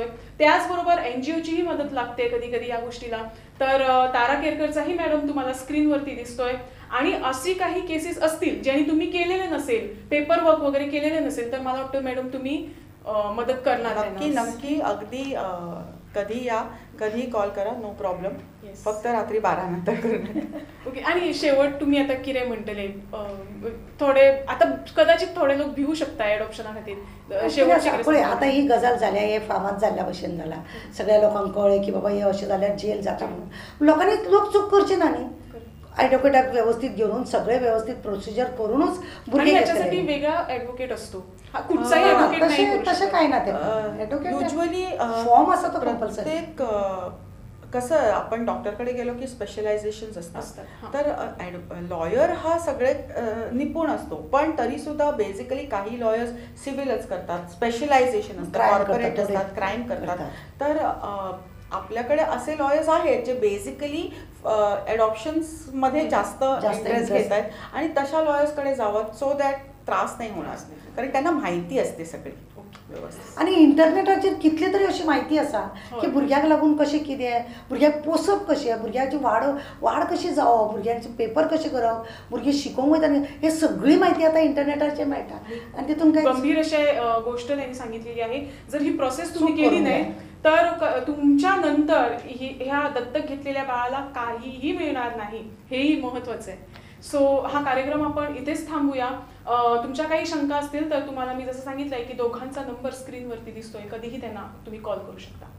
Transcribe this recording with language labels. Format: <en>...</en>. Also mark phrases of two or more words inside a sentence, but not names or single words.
<mr>त्याचबरोबर NGOचीही मदत लागते कधी कधी या गोष्टीला तर तारा केरकरचाही मॅडम तुम्हाला स्क्रीनवरती दिसतोय आणि अशी काही केसेस असतील ज्यांनी तुम्ही केलेले नसेल,</mr> <en>paper work</en> <mr>वगैरे केलेले नसेल, तर मला वाटतं मॅडम तुम्ही मदत करणार नक्की त्यांना. नक्की अगदी कधी या, कधी कॉल करा,</mr> <en>no problem. Yes.</en> <mr>फक्त रात्री 12 नंतर करणार.</mr> <kok>ओके. आणि शेवट तुम्ही आता कितें म्हणटले, थोडे आता कदाचित थोडे लोक भिवू शकता एडॉप्शना खातीर, शेवटची कितें पळय सांगता? आतां ही गजाल जाल्या, हे फामाद जाल्ल्या भशेन जाला, सगळ्या लोकांक कळ्ळें की बाबा हे अशें जाल्यार जेल जाता म्हणून. लोकांनी लोक चूक करचे ना न्ही. ॲडव्होकेटाक व्यवस्थित घेऊन सगळे व्यवस्थित प्रोसिजर करूनच</kok> <mr>आणि</mr> <kok>भुरगे</kok> <mr>याच्यासाठी घेतले. वेगळा ॲडव्होकेट असतो, हा कुठचाही ॲडव्होकेट नाही करू तसे शकत. काय ना ते युजली फॉर्म असा तो कंपल्सरी. प्रत्येक कसं आपण डॉक्टरकडे गेलो की स्पेशलायझेशन असतात, असतात. हां. तर लॉयर हा सगळे निपुण असतो, पण तरी सुद्धा बेसिकली काही लॉयर्स सिव्हिलच करतात, स्पेशलायझेशन असतं, Crime कॉर्पोरेट करतात, असतात, क्राईम करतात. करतात. तर आपल्याकडे असे लॉयर्स आहेत जे बेसिकली ॲडॉप्शन्स मध्ये जास्त इंटरेस्ट interest. घेत आहेत, आणि तशा लॉयर्सकडे जावं</mr> <en>so that</en> <mr>त्रास नाही होणार, कारण त्यांना माहिती असते सगळी व्यवस्थित.</mr> <kok>आणि इंटरनेटाचेर कितले तरी अशी माहिती आसा हय. की भुरग्याक लागून कशें कितें, भुरग्याक पोसप कशें, भुरग्याची वाड कशी जावप, भुरग्यांचे पेपर कशे करप, भुरगीं शिकोवंक वयता न्ही, हे सगळी माहिती आतां इंटरनेटाचेर मेळटा. आणि तितून काय</kok> <mr>गंभीर असे गोष्ट त्यांनी सांगितलेली आहे. जर ही प्रोसेस तुम्ही चूक केली करू नाही नये. तर तुमच्या नंतर ह्या दत्तक घेतलेल्या बाळाला काहीही मिळणार नाही, हेही महत्वाचं आहे. सो हा कार्यक्रम आपण इथेच थांबूया. तुमच्या काही शंका असतील तर तुम्हाला मी जसं सांगितलंय की दोघांचा नंबर स्क्रीनवरती दिसतोय, कधीही त्यांना तुम्ही कॉल करू शकता.</mr>